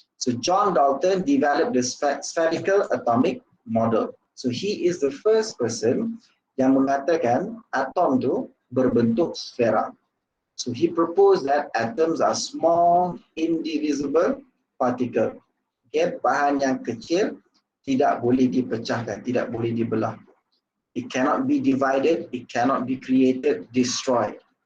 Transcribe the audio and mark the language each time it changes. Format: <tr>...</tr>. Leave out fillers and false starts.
<en>So John Dalton developed the spherical atomic model. So he is the first person</en> <ms>yang mengatakan atom tu berbentuk sfera.</ms> <en>So he proposed that atoms are small, indivisible particle.</en> <ms>Okay, bahan yang kecil tidak boleh dipecahkan, tidak boleh dibelah.</ms> <en>It cannot be divided, it cannot be created, destroyed.</en>